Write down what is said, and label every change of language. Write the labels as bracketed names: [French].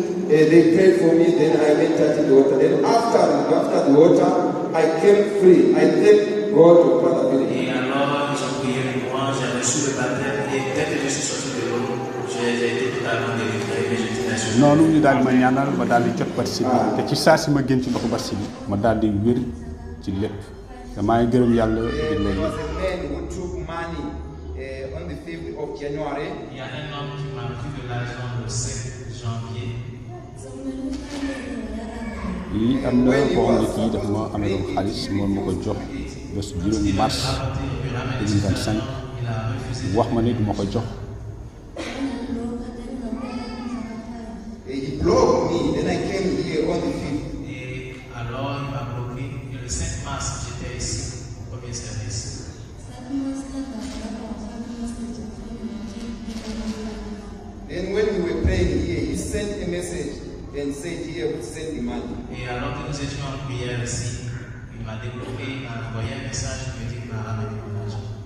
[English] They prayed for me, then I entered the water. Then after the water, I came free. I thank God for Father Philip. [French] Et alors, ils ont prié pour moi, j'ai reçu le baptême, et dès que je suis sorti de l'eau, j'ai été totalement délivré, mais j'étais sur [Wolof] noonu ñu daal di ma ñaanal ma daal di jot basi bi te ci saa si ma génn ci ndoxu basi bi ma daal di wér ci lépp te maa ngi gërëm yàlla di loolu [English] There was [Wolof] yëpp. [English] a man who took money on the 5th of January. [French] Il y a un homme qui m'a pris de l'argent le 5 janvier. [Wolof] lii am na koo xam ne kii dafa ma amee doon xaalis moom ma ko jox bés juróomi mars 2025 wax ma ni du ma ko jox. [English] He blocked me. Then I came here on the 5th. [French] Et alors, il m'a bloqué. Et le 5 mars, j'étais ici, au premier service. [English] Then when we were praying here, he sent a message and said, "Here, send the money." [French] Et alors que nous étions en prière ici, il m'a débloqué, il m'a envoyé un message qui me dit qu'il m'a ramené mon argent.